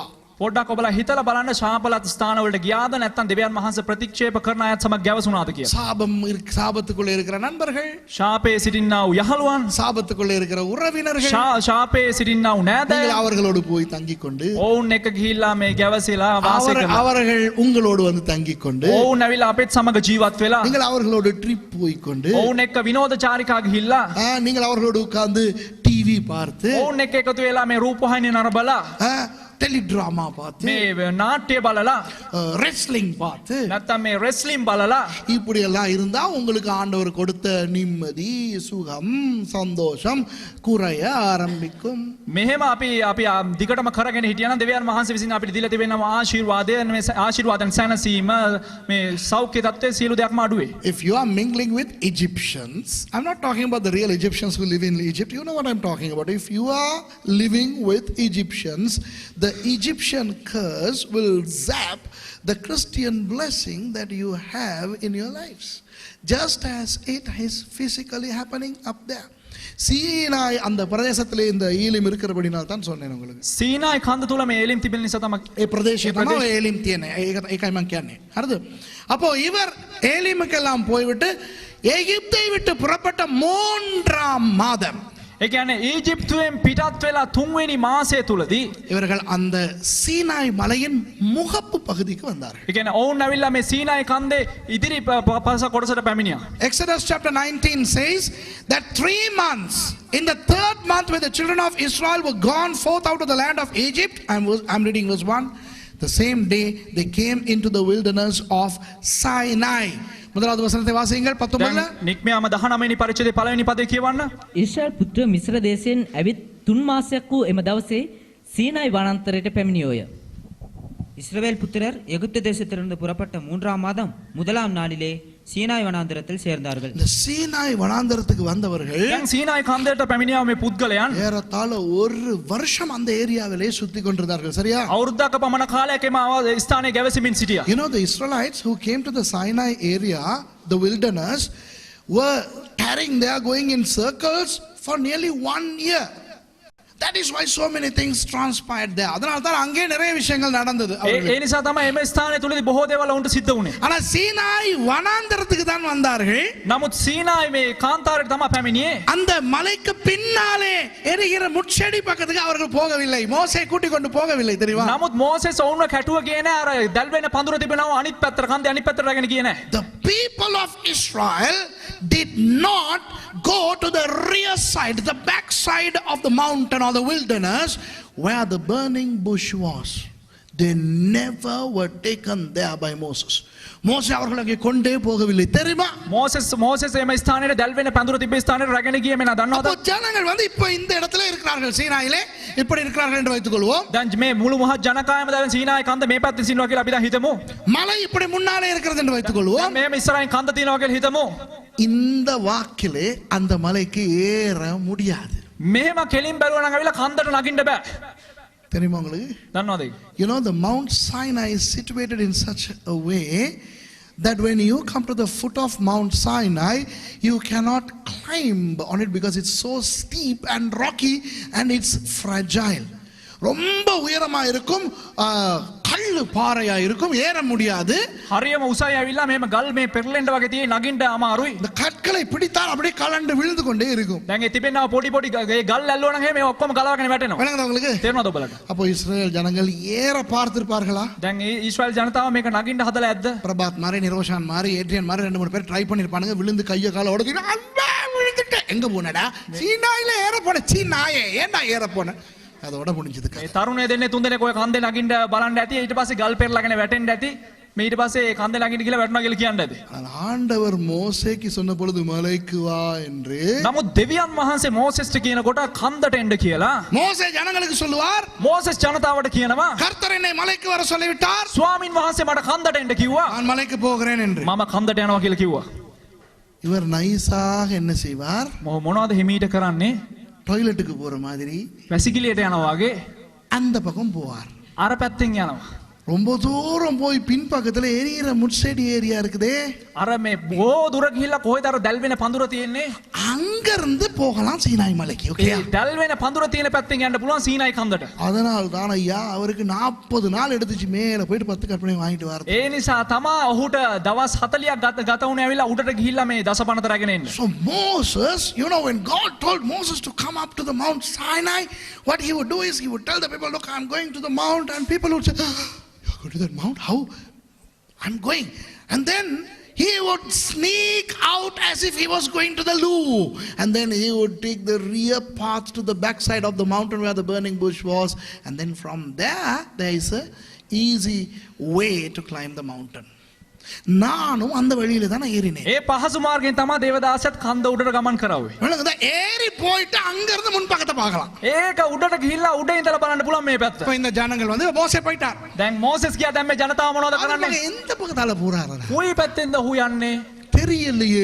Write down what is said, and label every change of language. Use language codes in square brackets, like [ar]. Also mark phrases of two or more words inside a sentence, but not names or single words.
[si] පොඩ්ඩක් ඔබලා හිතලා බලන්න ශාපලත් ස්ථාන වලට ගියාද නැත්නම් දෙවියන් වහන්සේ ප්‍රතික්ෂේප කරන අයත් සමග ගැවසුණාද කියලා. [ta] சாபத்துக்குள்ளே இருக்கிற நண்பர்கள், [si] ශාපේ සිටින්නා වූ යහළුවන්, [ta] சாபத்துக்குள்ளே இருக்கிற உறவினர்கள், [si] ශාපේ සිටින්නා වූ [ta] நீங்கள் [si] නෑදෑයන් [ta] அவர்களோடு போய் தங்கிக் கொண்டு [si] ඔවුන් එක්ක ගිහිල්ලා මේ ගැවසිලා වාසය කරනවා. [ta] அவர்கள் உங்களோடு வந்து தங்கிக் கொண்டு [si] ඔවුන් ඇවිල්ලා අපෙත් සමග ජීවත් වෙලා [ta] நீங்கள் அவர்களோடு ட்ரிப் போய் கொண்டு [si] ඔවුන් එක්ක විනෝද චාරිකා ගිහිල්ලා [ta] நீங்கள் அவர்களோடு உட்கார்ந்து டிவி பார்த்து [si] ඔවුන් එක්ක එකතු වෙලා මේ රූපවාහිනිය නරඹලා [ta] டெலிட்ராமா பார்த்து [si] මේ නාට්‍ය බලලා [ta] ரெஸ்லிங் பார்த்து [si] නැත්නම් මේ රෙස්ලින් බලලා [ta] இப்படி எல்லாம் இருந்தா உங்களுக்கு ஆண்டவர் கொடுத்த நிம்மதி, சுகம், சந்தோஷம் குறைய ஆரம்பிக்கும். [si] මෙහෙම අපි දිගටම කරගෙන හිටියා නම් දෙවියන් වහන්සේ විසින් අපිට දීලා තිබෙනවා ආශිර්වාදයන්, මේ ආශිර්වාදයන් සැනසීම, මේ සෞඛ්‍ය තත්ත්වයේ සියලු දෙයක්ම අඩුවේ. [en] If you are mingling with Egyptians, I'm not talking about the real Egyptians who live in Egypt. You know what I'm talking about. If you are living with Egyptians, the Egyptian curse will zap the Christian blessing that you have in your lives, just as it is physically happening up there. [ta] சீனாய் அந்த பிரதேசத்திலே இந்த ஈலிம் இருக்கிறபடினால் தான் சொன்னேன் உங்களுக்கு. [si] සීනායි කන්ද තුල මේ ඒලිම් තිබෙන නිසා තමයි ඒ ප්‍රදේශය තමයි ඒලිම් තියෙන්නේ. ඒකයි මම කියන්නේ. හරිද? [ta] அப்போ இவர் ஏலிமுக்கெல்லாம் போய்விட்டு எகிப்தை விட்டு புறப்பட்ட 3ஆம் மாதம், [si] ඒ කියන්නේ ඊජිප්තුවෙන් පිටත් වෙලා 3 වෙනි මාසය තුලදී [ta] இவர்கள் அந்த சீனாய் மலையின் முகப்பு பகுதிக்கு வந்தார்கள். [si] ඒ කියන්නේ ඔවුන් ඇවිල්ලා මේ සීනායි කන්දේ ඉදිරි පස කොටසට පැමිණියා. [en] Exodus chapter 19 says that 3 months, in the 3rd month when the children of Israel were gone forth out of the land of Egypt, I'm reading verse 1, the same day they came into the wilderness of Sinai. [ta] முதலாவது வசனத்தை வாசியுங்கள் 19ல. [si] නික්මයාම 19 වෙනි පරිච්ඡේදයේ පළවෙනි පදේ කියවන්න. ඊශ්‍රායල් පුත්‍ර මිස්ර දේශයෙන් ඇවිත් 3 මාසයක් වූ එම දවසේ සීනායි වනාන්තරයට පැමිණියෝය. [ta] இஸ்ரவேல் புத்திரர் எகிப்து தேசத்திலிருந்து புறப்பட்ட 3ஆம் மாதம் முதலாம் நாளிலே சீனாய் வனாந்திரத்தில் சேர்ந்தார்கள். இந்த சீனாய் வனாந்தரத்துக்கு வந்தவர்கள் [si] දැන් සීනායි කන්දේට පැමිණියා මේ පුද්ගලයන් [ta] ஏறத்தாழ ஒரு வருஷம் அந்த ஏரியாவிலே சுத்தி கொண்டிருந்தார்கள். சரியா? [si] අවුරුද්දක පමණ කාලයක් එම ස්ථානයේ ගැවසෙමින් සිටියා. [en] You know, the Israelites who came to the Sinai area, the wilderness, were carrying, they are going in circles for nearly 1 year. That is why so many things transpired there. [ta] அதனால தான் அங்கே நிறைய விஷயங்கள் நடந்தது. [si] ඒ නිසා තමයි එම ස්ථානයේ තුලදී බොහෝ දේවල් උන්ට සිද්ධ වුණේ. [ta] ஆனா சீனாய் வனாந்தரத்துக்கு தான் வந்தார்கள். [si] නමුත් සීනායි මේ කාන්තාරයට තමයි පැමිණියේ. [ta] அந்த மலைக்கு பின்னாலே எரிகிற முட்செடி பக்கத்துக்கு அவர்கள் போகவில்லை. மோசே கூட்டி கொண்டு போகவில்லை, தெரியுமா? [si] නමුත් මෝසෙස් ඔවුන්ව කැටුව ගියේ නෑ. අර දැල් වෙන පඳුර තිබෙනවා අනිත් පැත්තට කන්දේ අනිත් පැත්තට රැගෙන ගියේ නෑ. [en] The people of Israel did not go to the rear side, the back side of the mountain or the wilderness where the burning bush was. They never were taken there by Moses. [ta] மோசே அவர்களை அங்கே கொண்டே போகவில்லை, தெரியுமா? [si] මෝසෙස් එම ස්ථානයේ දැල් වෙන පඳුර තිබෙන ස්ථානයට රැගෙන ගියේ මේ දන්නවද? [ta] அப்போ ஜனங்கள் வந்து இப்போ இந்த இடத்துல இருக்கிறார்கள், சீனாயிலே இப்படி இருக்கிறார்கள் என்று வைத்துக் கொள்வோம். [si] දැන් මේ මුළු මහත් ජනකායම දැන් සීනායි කන්ද මේ පැත්තේ සිටිනවා කියලා අපි දැන් හිතමු. [ta] மலை இப்படி முன்னாலே இருக்கிறது என்று வைத்துக் கொள்வோம். [si] මේ ඉස්සරහින් කන්ද තියෙනවා කියලා හිතමු. [ta] இந்த வாக்கிலே அந்த மலைக்கு ஏற முடியாது. [si] මෙහෙම කෙලින් බැලුවා නම් අවිලා කන්දට නගින්න බෑ. [ta] தெரியுமா உங்களுக்கு? [si] දන්නවද? [en] You know, the Mount Sinai is situated in such a way that when you come to the foot of Mount Sinai, you cannot climb on it because it's so steep and rocky and it's fragile. [ta] ரொம்ப உயரமா இருக்கும், கல்லு பாறையா இருக்கும், ஏற முடியாது. [si] හරියම උසයි ඇවිල්ලා මේම ගල් මේ පෙරලෙන්න වගේ තියෙයි නගින්න අමාරුයි. [ta] இந்த கற்களை பிடித்தால் அப்படியே கலண்டு விழுந்து கொண்டே இருக்கும். [si] දැන් ඒ තිබෙනවා පොඩි පොඩි ඒ ගල් ඇල්ලුවා නම් මේ ඔක්කොම ගලවගෙන වැටෙනවා. [ta] விளங்குதா உங்களுக்கு? [si] තේරෙනවද ඔබලට? [ta] அப்போ இஸ்ரேல் ஜனங்கள் ஏற பார்த்திருப்பார்களா? [si] දැන් ඒ ඊශ්‍රායල් ජනතාව මේක நගින්න හදලා ඇද්ද? [ta] பிரபாத் மாதிரி, நிரோஷான் மாதிரி, ஏட்ரியன் மாதிரி 2-3 பேர் ட்ரை பண்ணிருப்பானுங்க. விழுந்து கைய கால உடைச்சு விழுந்துட்டேன். எங்க போனடா? சீனாயில ஏற போன. சீனாயே ஏன்டா ஏற போன? அதோட முடிஞ்சது. [si] මේ තරුණය දෙන්නේ තුන් දෙනෙක් ඔය කන්දේ නගින්න බලන්න ඇති. ඊට පස්සේ ගල් පෙරලාගෙන වැටෙන්න ඇති. මේ ඊට පස්සේ කන්දේ නගින්න කියලා වැටුණා කියලා කියන්න ඇති. [ta] ஆண்டவர் மோசேக்கு சொன்ன பொழுது மலைக்கு வா என்று, [si] නමුත් දෙවියන් වහන්සේ මෝසෙස්ට කියනකොට කන්දට එන්න කියලා [ta] மோசே ஜனங்களுக்கு சொல்லுவார், [si] මෝසෙස් ජනතාවට කියනවා [ta] கர்த்தர் என்னை மலைக்கு வர சொல்லிவிட்டார், [si] ස්වාමින් වහන්සේ මට කන්දට එන්න කිව්වා. [ta] நான் மலைக்கு போகிறேன் என்று. [si] මම කන්දට යනවා කියලා කිව්වා. [ta] இவர் நைஸாக என்ன செய்வார்? [si] මොනවද හිමීට කරන්නේ? [ta] டாய்லெட்டுக்கு போற மாதிரி [si] වැසිකිළියට යනවා වගේ [ta] அந்த பக்கம் போவார். [si] අර පැත්තෙන් යනවා. [ta] ரொம்ப தூரம் போய் பின்பக்கத்துல எரியிற முட்செடி ஏரியா இருக்குதே, [si] අර මේ බොහෝ දුර ගිහිල්ලා කොහෙද අර දැල් වෙන පඳුර තියෙන්නේ? [ta] அங்க இருந்து போகலாம் சீனாய் மலைக்கு. ஓகே, [si] ඒ දැල් වෙන පඳුර තියෙන පැත්තෙන් යන්න පුළුවන් සීනායි කන්දට. [ta] அதனால தான் ஐயா அவருக்கு 40 நாள் எடுத்துச்சு மேல போயிட்டு 10 கற்பனை வாங்கிட்டு வர. [si] ඒ නිසා තමා ඔහුට දවස් 40ක් ගත වුණේ ඇවිල්ලා උඩට ගිහිල්ලා මේ දසපනත රැගෙන එන්න. [en] So Moses, you know, when God told Moses to come up to the Mount Sinai, what he would do is he would tell the people, look, I'm going to the mount, and people would say, you're going to that mount? How? I'm going. And then he would sneak out as if he was going to the loo, and then he would take the rear path to the backside of the mountain where the burning bush was, and then from there is a easy way to climb the mountain. [ta] நானும் அந்த வழியில தான் ஏறினேன். [si] ඒ පහසු මාර්ගයෙන් තමයි දේවදාසත් කන්ද උඩට ගමන් කරාවේ. [ta] விளங்குதா? ஏறி போயிட்டு அங்க இருந்து முன் பக்கத்தை பார்க்கலாம். [si] ඒක උඩට ගිහිල්ලා උඩ ඉඳලා බලන්න පුළුවන් මේ පැත්ත. [ta] இப்போ இந்த ஜனங்கள் வந்து மோசே போயிட்டார். [si] දැන් මෝසෙස් ගියා දැන් මේ ජනතාව මොනවද [ta] அவங்க [si] කරන්නේ? [ta] எந்த பக்கத்தால போறாரு? [si] කොයි පැත්තෙන්ද ඔහු යන්නේ? [ta] தெரியலையே.